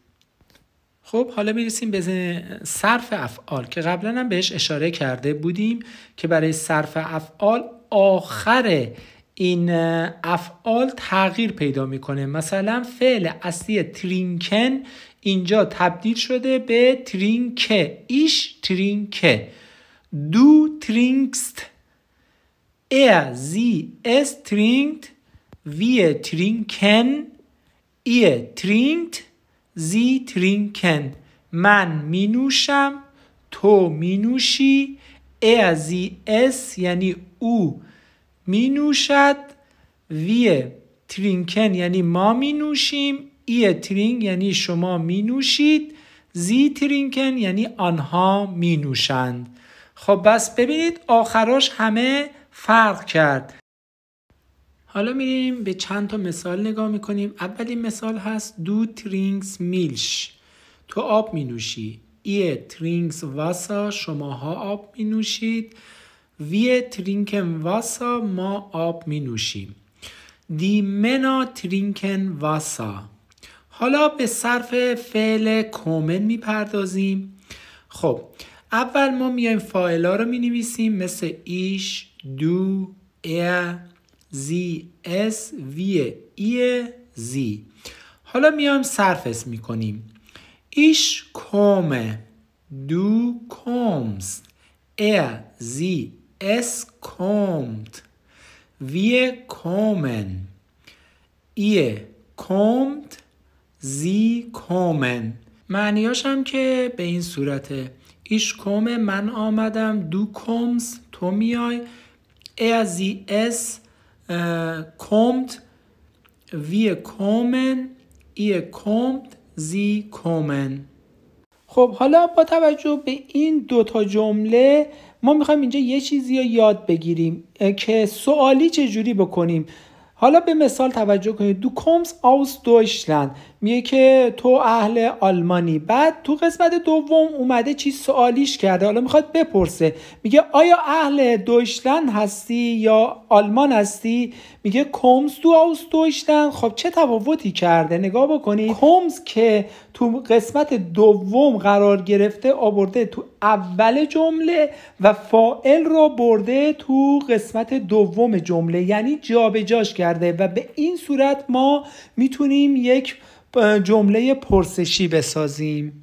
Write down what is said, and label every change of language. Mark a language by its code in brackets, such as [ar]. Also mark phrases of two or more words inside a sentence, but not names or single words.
[fa] خب حالا میرسیم به صرف افعال که قبلا هم بهش اشاره کرده بودیم که برای صرف افعال آخر این افعال تغییر پیدا میکنه. مثلا فعل اصلی ترینکن اینجا تبدیل شده به ترینکه، [de] ich trinke, du trinkst, sie es trinkt, wir trinken, ihr trinkt, sie trinken. [fa] من می نوشم، تو می نوشی، [de] sie es [fa] یعنی او می نوشد، [de] wir trinken [fa] یعنی ما می نوشیم، [de] ihr trinkt [fa] یعنی شما می نوشید، [de] sie trinken [fa] یعنی آنها می نوشند. خب بس ببینید آخراش همه فرق کرد. حالا میریم به چند تا مثال نگاه میکنیم. اولین مثال هست [de] du trinkst Milch, [fa] تو آب می نوشی. [de] ihr trinks Wasser، [fa] شماها آب می نوشید. [de] wir trinken Wasser، [fa] ما آب می نوشیم. [de] die Männer trinken Wasser. [fa] حالا به صرف فعل کومن می پردازیم. خب اول ما میایم فاعلا رو می نویسیم مثل [de] ich، du، er، sie، es، wir، ihr، [fa] زی. حالا میایم صرف میکنیم. [de] Ich komme. Du kommst. Sie, es kommt. Wir kommen. Ihr kommt. Sie kommen. [fa] معنیاش هم که به این صورته. [de] Ich komme [fa] من آمدم. [de] Du kommst [fa] تو میای. [de] Sie, es kommt. Wir kommen. Ihr kommt. Sie kommen. [fa] خب حالا با توجه به این دوتا جمله ما میخوایم اینجا یه چیزی رو یاد بگیریم که سوالی چجوری بکنیم. حالا به مثال توجه کنید. [de] Du kommst aus Deutschland [fa] میگه که تو اهل آلمانی. بعد تو قسمت دوم اومده چی سوالیش کرده. حالا میخواد بپرسه میگه آیا اهل دویچلند هستی یا آلمان هستی؟ میگه [de] kommst du aus Deutschland. [fa] خب چه تفاوتی کرده نگاه بکنید. kommst که تو قسمت دوم قرار گرفته آورده تو اول جمله و فاعل رو برده تو قسمت دوم جمله، یعنی جابجاش کرده و به این صورت ما میتونیم یک جمله پرسشی بسازیم.